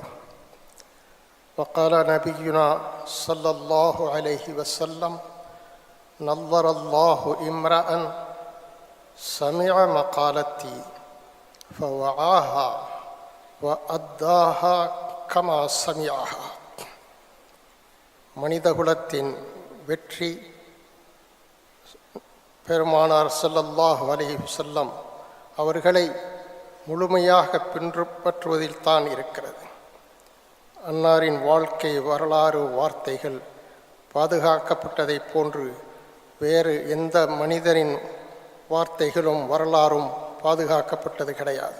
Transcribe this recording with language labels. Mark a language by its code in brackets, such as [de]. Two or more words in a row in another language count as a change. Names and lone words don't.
[ar] وقال نبينا صلى الله عليه وسلم: نظر الله امرأ سمع مقالتي فوعاها وأداها كما سمعها. [ta] மனிதகுலத்தின் வெற்றி பெருமானார் [ar] صلى الله عليه وسلم [ta] அவர்களை முழுமையாக பின்பற்றுவதில் தான் இருக்கிறது. அன்னாரின் வாழ்க்கை வரலாறு வார்த்தைகள் பாதுகாக்கப்பட்டதைப் போன்று வேறு எந்த மனிதரின் வார்த்தைகளும் வரலாறும் பாதுகாக்கப்பட்டது கிடையாது.